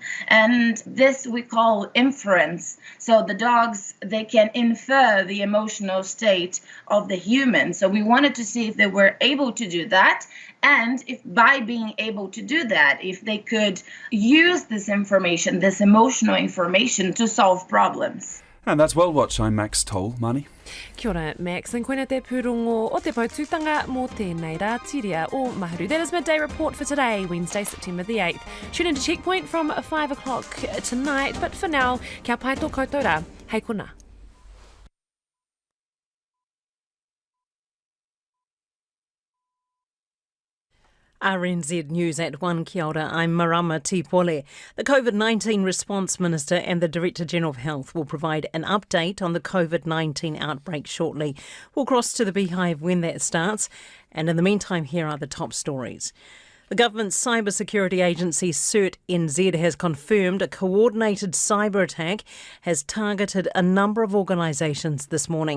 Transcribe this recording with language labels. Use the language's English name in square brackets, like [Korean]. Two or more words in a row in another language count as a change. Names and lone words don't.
[English] And this we call inference. So the dogs, they can infer the emotional state of the human. So we wanted to see if they were able to do that, and if by being able to do that, if they could use this information, this emotional information, to solve problems. And that's World Watch. I'm Max Toll. Mani. [Māori] Kia ora, Max. Ang koina te pūrongo o te paututanga mō tēnei rātiria o Mahuru. [English] That is Midday Report for today, Wednesday, September the 8th. Tune into Checkpoint from 5 o'clock tonight, but for now, [Māori] kia pai tō koutou rā. Hei kona. [English] RNZ News at 1. [Māori] Kia ora, [English] I'm Marama Tipole. The COVID-19 Response Minister and the Director General of Health will provide an update on the COVID-19 outbreak shortly. We'll cross to the Beehive when that starts. And in the meantime, here are the top stories. The government's cybersecurity agency CERT-NZ has confirmed a coordinated cyber attack has targeted a number of organisations this morning.